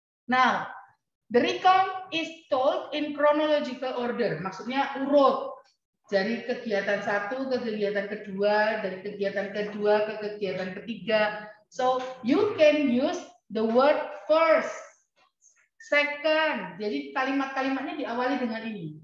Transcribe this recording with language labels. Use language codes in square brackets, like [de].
[en] Now, the recount is told in chronological order, [id] maksudnya urut. Dari kegiatan satu ke kegiatan kedua, dari kegiatan kedua ke kegiatan ketiga. [en] So, you can use the word first, second. [id] Jadi kalimat-kalimatnya diawali dengan ini.